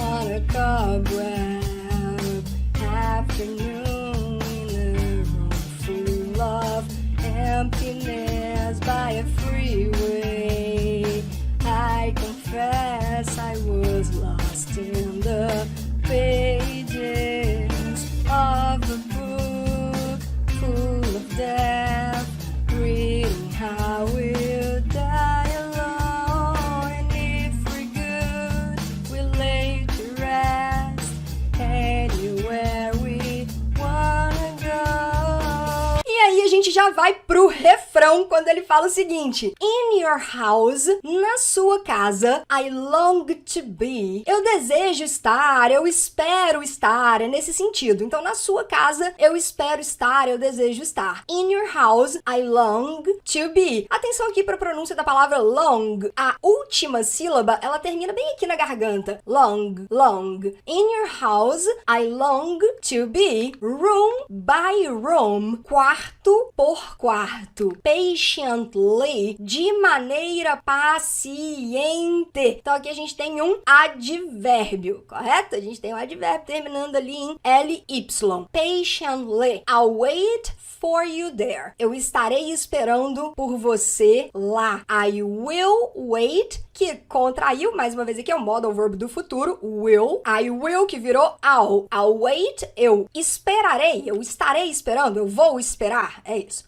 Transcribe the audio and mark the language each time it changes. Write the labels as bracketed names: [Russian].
[English] On a cobweb afternoon in a room full of emptiness by a freeway, I confess I was lost in the pages of a book full of death, reading how we'll die alone if we're good, we'll lay to rest anywhere we wanna go. [Portuguese] E aí a gente já vai pro refrão quando ele fala o seguinte: [English] In your house, [Portuguese] na sua casa, [English] I long to be. [Portuguese] Eu desejo estar, eu espero estar, é nesse sentido. Então, na sua casa, eu espero estar, eu desejo estar. [English] In your house, I long to be. [Portuguese] Atenção aqui para a pronúncia da palavra long. A última sílaba, ela termina bem aqui na garganta. [English] Long, long. In your house, I long to be. Room by room. [Portuguese] Quarto por quarto. Patiently, de maneira paciente. Então aqui a gente tem um advérbio, correto? A gente tem um advérbio terminando ali em ly. [English] Patiently, I'll wait for you there. [Portuguese] Eu estarei esperando por você lá. [English] I will wait, [Portuguese] que contraiu, mais uma vez aqui é o modal verbo do futuro, will. [English] I will, [Portuguese] que virou [English] I'll wait, [Portuguese] eu esperarei, eu estarei esperando, eu vou esperar, é isso.